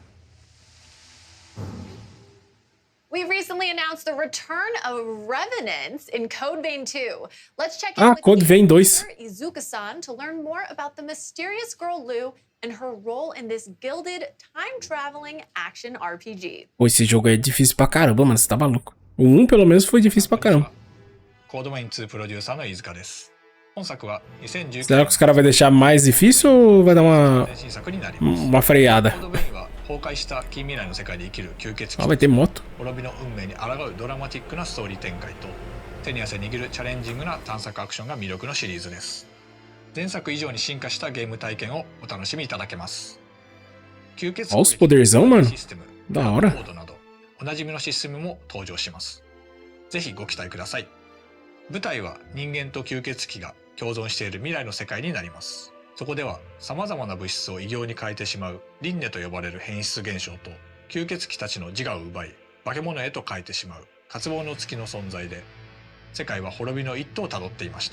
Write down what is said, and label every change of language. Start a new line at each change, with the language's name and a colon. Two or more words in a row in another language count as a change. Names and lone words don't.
English: We recently announced the return of Revenants in Code Vein 2. Let's check in with Code Vein 2. Izuka-san to learn more about the mysterious girl Lu and her role in this gilded, time-traveling action RPG.
Portuguese: Pô, esse jogo é difícil pra caramba, mano. Você tá maluco. O 1, pelo menos, foi difícil pra caramba.
Japanese: コードメイン2プロデューサーの飯塚です。本作は2019
Portuguese: Será que os caras vão deixar mais difícil ou vai dar
Japanese: 新作になります。
Portuguese: uma freada?
Japanese: コードメインは崩壊した近未来の世界で生きる吸血鬼
Portuguese: Ah, vai ter moto?
Japanese: 滅びの運命に抗うドラマティックなストーリー展開と手に汗握るチャレンジングな探索アクションが魅力のシリーズです。前作以上に進化したゲーム体験をお楽しみいただけます。吸血
Portuguese: Olha os poderzão, mano.
Japanese: システム、
Portuguese: Da hora.
Japanese: コードなどおなじみのシステムも登場します。ぜひご期待ください。舞台は人間と吸血鬼が共存している未来の世界になります。そこでは様々な物質を異形に変えてしまう輪廻と呼ばれる変質現象と吸血鬼たちの自我を奪い化け物へと変えてしまう渇望の月の存在で、世界は滅びの一途をたどっていました。